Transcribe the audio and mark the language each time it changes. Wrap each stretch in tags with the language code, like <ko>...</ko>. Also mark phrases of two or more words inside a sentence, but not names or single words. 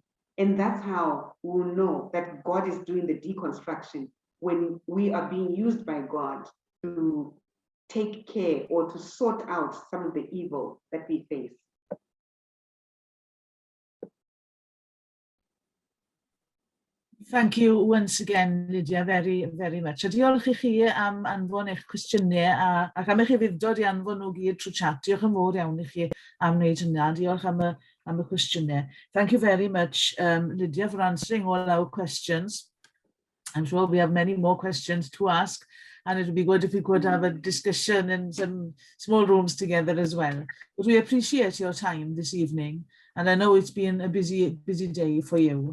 <en>And that's how we'll know that God is doing the deconstruction, when we are being used by God to take care or to sort out some of the evil that we face. Thank you once again, Lydia, very, very much.</en> <cy>A diolch I chi am anfon eich cwestiynau ac am eich ufuddod I anfon nhw gyd trwy chat. Diolch yn fawr iawn I chi am wneud hynna. Diolch am y cwestiynau.</cy> <en>Thank you very much, Lydia, for answering all our questions. I'm sure we have many more questions to ask, and it would be good if we could have a discussion in some small rooms together as well. But we appreciate your time this evening, and I know it's been a busy day for you.</en>